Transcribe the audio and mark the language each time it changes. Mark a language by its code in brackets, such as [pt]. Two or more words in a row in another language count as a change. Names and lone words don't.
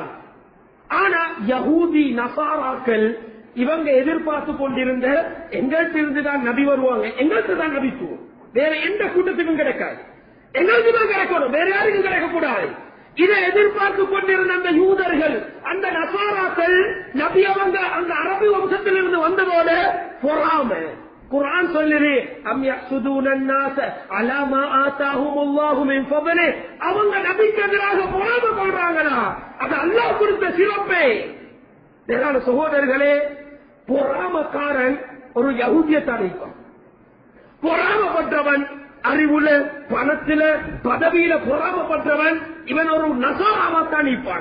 [ta] ஆனா யஹூதி நசாராக்கள் இவங்க எதிர்பார்த்து கொண்டிருந்த எங்கள்கிட்ட இருந்துதான் நபி வருவாங்க, எங்களுக்கு தான் நபித்துவம், வேற எந்த கூட்டத்துக்கும் கிடைக்காது, எங்களுக்கு தான் கிடைக்கணும், வேற யாருக்கும் கிடைக்கக்கூடாது. இதை எதிர்பார்த்து கொண்டிருந்த அந்த யூதர்கள், அந்த நசாராக்கள் நபி அவங்க அந்த அரபு வம்சத்திலிருந்து வந்ததோட பொறாமை. குர்ஆன் சொல்லுது, [ar] أم يحسدون الناس على ما آتاهم الله من فضله. [ta] அவங்க நபிக்கு எதிராக பொறாமை கொள்றாங்களா? அது அல்லாஹ் கொடுத்த சிறப்பே. மேலான சகோதரர்களே, பொறாமக்காரன் ஒரு யஹூதியத்தான் இருப்பான், பொறாமப்பட்டவன் அறிவுல பணத்துல பதவியில பொறாமப்பட்டவன் இவன் ஒரு நசாராவாத்தான் இருப்பான்.